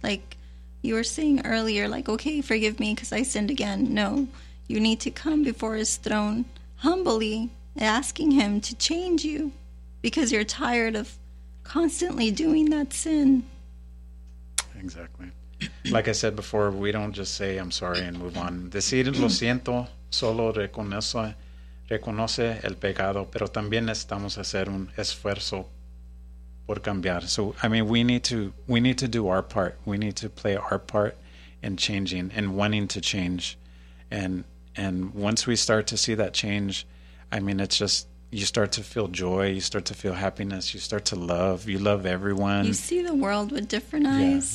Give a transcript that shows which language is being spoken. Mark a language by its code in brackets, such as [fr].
[en] Like you were saying earlier, okay, forgive me because I sinned again. No, you need to come before his throne humbly, asking him to change you because you're tired of constantly doing that sin. Exactly. Like I said before, we don't just say, I'm sorry, and move on. [es] Decir lo siento solo reconoce el pecado, pero también necesitamos hacer un esfuerzo por cambiar. [en] So, we need to do our part. We need to play our part in changing and wanting to change. And once we start to see that change, it's just you start to feel joy, you start to feel happiness, you start to love, you love everyone. You see the world with different eyes.